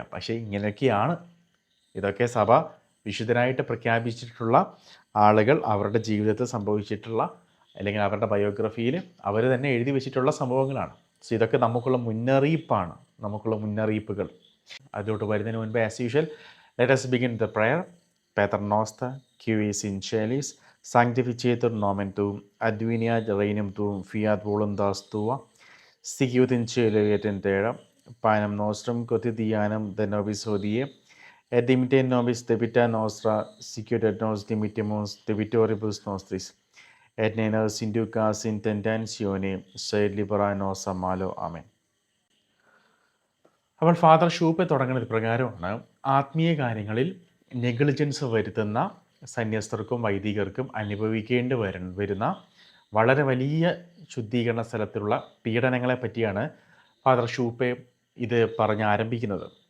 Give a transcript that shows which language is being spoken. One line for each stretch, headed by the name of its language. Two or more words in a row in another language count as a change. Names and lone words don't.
Malayalam: പക്ഷേ ഇങ്ങനെയൊക്കെയാണ്. ഇതൊക്കെ സഭ വിശുദ്ധനായിട്ട് പ്രഖ്യാപിച്ചിട്ടുള്ള ആളുകൾ അവരുടെ ജീവിതത്തിൽ സംഭവിച്ചിട്ടുള്ള അല്ലെങ്കിൽ അവരുടെ ബയോഗ്രഫിയിൽ അവർ തന്നെ എഴുതി വെച്ചിട്ടുള്ള സംഭവങ്ങളാണ്. സോ ഇതൊക്കെ നമുക്കുള്ള മുന്നറിയിപ്പാണ്, നമുക്കുള്ള മുന്നറിയിപ്പുകൾ. അതിലോട്ട് വരുന്നതിന് മുൻപ്
English: as usual let us begin the prayer.
Latin: Pater noster, qui es in celis, sanctificetur nomen tuum, adveniat regnum tuum, fiat voluntas tua, sicut in cielo et in terra, panem nostrum quotidianum da nobis hodie, et dimitte nobis debita nostra, sicut et nos dimittimus debitoribus nostris, et ne nos inducas in tentatione, sed libera nos a malo. Amen.
Malayalam: അപ്പോൾ ഫാദർ ഷൂപ്പെ തുടങ്ങുന്നത് പ്രകാരമാണ്. ആത്മീയ കാര്യങ്ങളിൽ നെഗ്ലിജൻസ് വരുത്തുന്ന സന്യസ്തർക്കും വൈദികർക്കും അനുഭവിക്കേണ്ടി വരുന്ന വളരെ വലിയ ശുദ്ധീകരണ സ്ഥലത്തിലുള്ള പീഡനങ്ങളെ പറ്റിയാണ് ഫാദർ ഷൂപ്പെ ഇത് പറഞ്ഞ് ആരംഭിക്കുന്നത്.